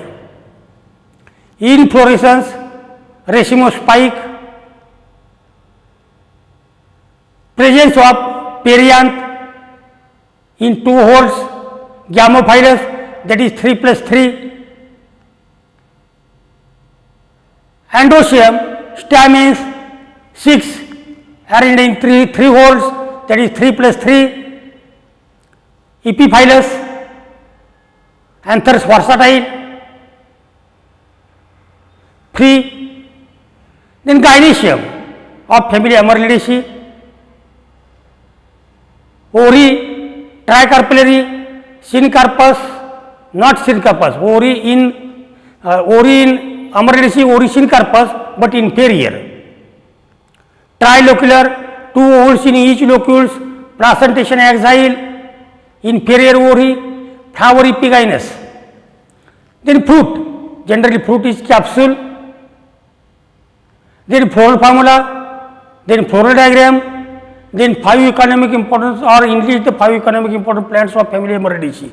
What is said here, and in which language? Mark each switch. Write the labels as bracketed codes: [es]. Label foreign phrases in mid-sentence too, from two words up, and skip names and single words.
[en] Inflorescence, racemospike, presence of perianth in 2 holes, gamophilous, that is 3+3, androecium, stamens 6 arranged in 3 holes, that is 3+3, epiphilous, anthers versatile, free, Then gynoecium of family Amaryllidaceae, ori tricarpellary, syncarpus, not syncarpus, ori in Amaryllidaceae, ori syncarpus, but inferior. Trilocular, 2 ovules in each locules, placentation axile, inferior ori, flower epigynous. Then fruit, generally fruit is capsule. Then floral formula, then floral diagram, then 5 economic importance or English the 5 economic important plants of family Amaryllidaceae.